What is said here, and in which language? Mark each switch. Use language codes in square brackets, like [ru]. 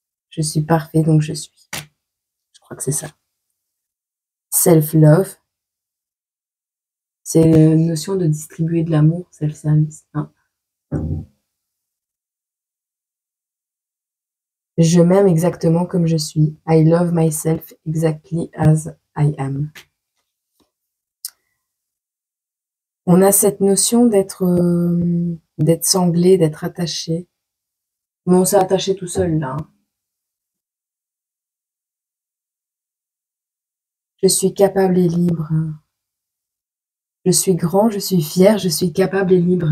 [fr] Je suis parfait, donc je suis. Je crois que c'est ça. Self-love. C'est une notion de distribuer de l'amour, self-service. Hein. Je m'aime exactement comme je suis. [en] I love myself exactly as I am. [fr] On a cette notion d'être sanglé, d'être attaché. Mais on s'est attaché tout seul, là. Hein. Je suis capable et libre. Je suis grand, je suis fier, je suis capable et libre.